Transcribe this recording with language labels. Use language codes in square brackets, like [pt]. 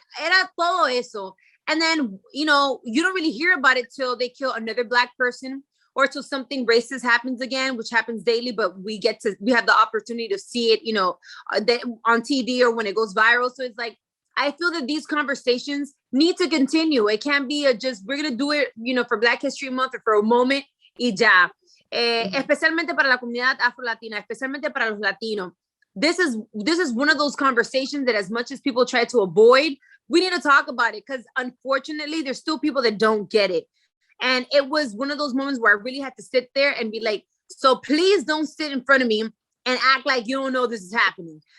[es] Era todo eso. [en] And then, you don't really hear about it till they kill another Black person or till something racist happens again, which happens daily, but we have the opportunity to see it, on TV or when it goes viral. So it's like, I feel that these conversations need to continue. It can't be we're going to do it, for Black History Month or for a moment [es] y ya. Especialmente para la comunidad Afro-Latina, especialmente para los Latinos. [en] This is one of those conversations that as much as people try to avoid, we need to talk about it, because unfortunately, there's still people that don't get it. And it was one of those moments where I really had to sit there and be like, so please don't sit in front of me and act like you don't know this is happening.